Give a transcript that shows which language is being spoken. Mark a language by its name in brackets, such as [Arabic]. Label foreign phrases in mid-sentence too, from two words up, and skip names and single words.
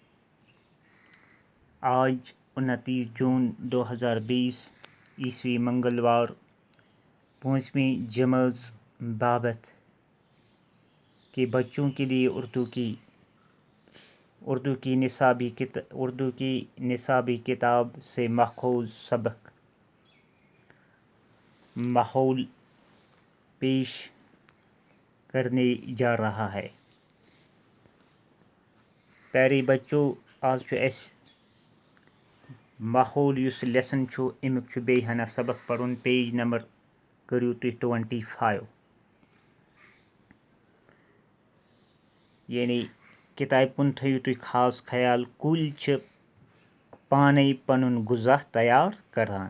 [Urdu] آج 29 جون 2020 عیسوی منگلوار 5ویں جماعت بابت کے بچوں کے لیے اردو کی نصابی کتاب سے ماخوذ سبق ماحول پیش کرنے جا رہا ہے. پیارے بچوں، [Kashmiri] آج اس ماحول یُس لیسن چھُ امیُک چھُ بیٚیہِ ہنا سبق پرُن. پیج نمبر کٔرِو تُہۍ 25. یعنی کتابہِ کُن تھٲیِو تُہۍ خاص خیال. کُلۍ چھِ پانے پنُن غذا تیار کران.